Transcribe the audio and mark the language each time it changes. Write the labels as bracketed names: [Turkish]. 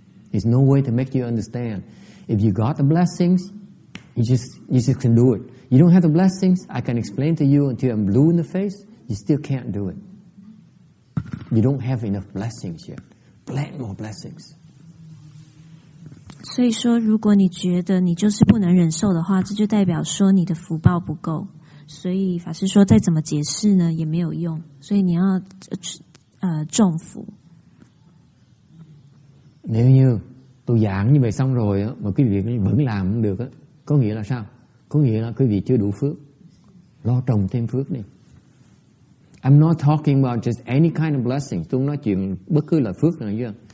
[English] There's no way to make you understand. If you got the blessings, you just can do it. You don't have the blessings, I can explain to you until I'm blue in the face, you still can't do it. You don't have enough blessings yet. Plant more blessings. [Chinese] 所以说，如果你觉得你就是不能忍受的话，这就代表说你的福报不够。所以法师说，再怎么解释呢，也没有用。所以你要种福。 [Vietnamese] Nếu như tôi giảng như vậy xong rồi á, mà quý vị vẫn làm không được á, có nghĩa là sao? Có nghĩa là quý vị chưa đủ phước. Lo trồng thêm phước đi. [English] I'm not talking about just any kind of blessings. [Vietnamese] Tôi không nói chuyện bất cứ là phước nào chứ.